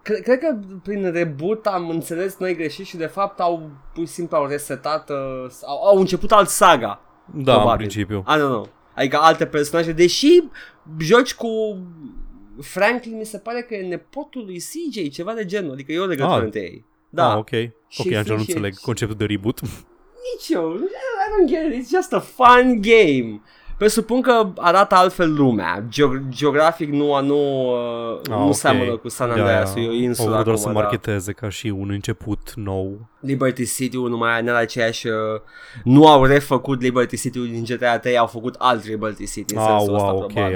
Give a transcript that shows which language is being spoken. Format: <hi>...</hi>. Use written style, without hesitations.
<ro>Cred că prin reboot am înțeles noi greșit și de fapt au pur și simplu resetat, au început alt saga. Da, probabil. În principiu. Adică alte personaje, deși joci cu Franklin, mi se pare că e nepotul lui CJ, ceva de genul, adică eu legătură între ei. Da. Ok, așa nu înțeleg conceptul de reboot. Nici eu,</ro> <en>I don't get it, it's just a fun game.</en> <ro>Presupun că arată altfel lumea, geografic nu seamănă cu San Andreas, e o insulă. Au vrut să marketeze ca și un început nou. Liberty City-ul numai în aceeași, nu au refăcut Liberty City-ul din GTA 3, au făcut alt Liberty City, în sensul ăsta probabil.</ro>